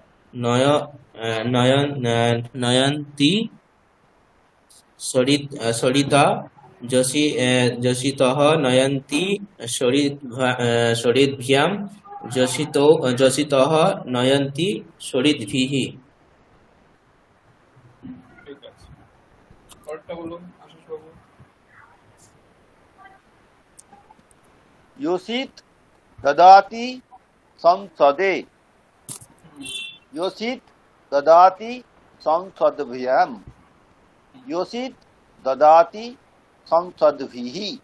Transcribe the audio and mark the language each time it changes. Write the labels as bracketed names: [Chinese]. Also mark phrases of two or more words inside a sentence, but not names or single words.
[Sanskrit] नयन्ति सरिता, जोषितः नयन्ति सरिद्भ्याम, जोषितः नयन्ति सरिद्भिः। [Bangla] ঠিক আছে। পরেরটা বলুন আশিসবাবু। [Sanskrit] योषित ददाति संसदे, योषित ददाति संसद्भ्याम, योषित ददाति संसद्भिः,